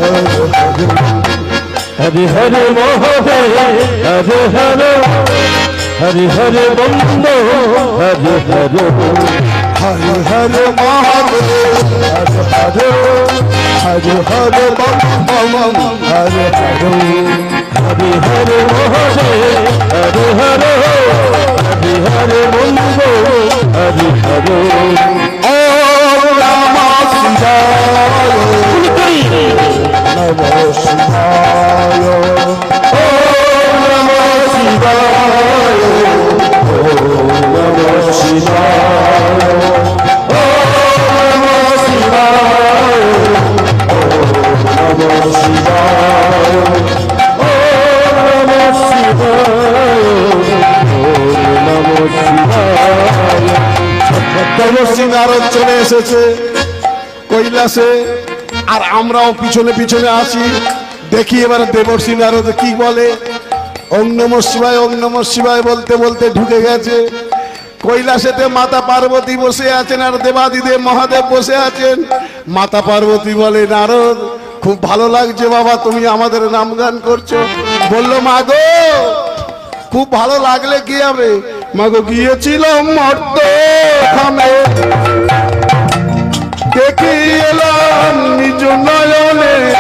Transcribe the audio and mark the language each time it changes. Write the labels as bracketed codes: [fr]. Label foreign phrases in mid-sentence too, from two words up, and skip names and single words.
[sa] হরে হরে মহাদেব হরে হরে হরে হরে বন্ধ হরে হরে হর হর মহাদেব হর হর হর বম বম হর হর হরে হরে মহাদেব হরে হরে হরে হরে বন্ধ হরে হরে ওম নমঃ শিবায়, নমঃ শিবায়, ওম নমঃ শিবায় ওম নমঃ শিবায় ওম নমঃ শিবায় ওম নমঃ শিবায় ওম নমঃ শিবায় ওম নমঃ শিবায়। [bn] দেবশ্রী নারদ চলে এসেছে কৈলাসে, আর আমরাও পিছনে পিছনে আছি। দেখি এবারে দেবশ্রী নারদ কি বলে। [sa] ওম নমঃ শিবায় ওম নমঃ শিবায় [bn] বলতে বলতে ঢুকে গেছে কৈলাসেতে। মাতা পার্বতী বসে আছেন আর দেবাদিদেব মহাদেব বসে আছেন। মাতা পার্বতী বলে নারদ খুব ভালো লাগছে বাবা তুমি আমাদের নাম গান করছো। বললো মা গো খুব ভালো লাগলে কি হবে, মাগো গিয়েছিলাম মর্ত ধামে, দেখি এলাম নিজ নয়নে,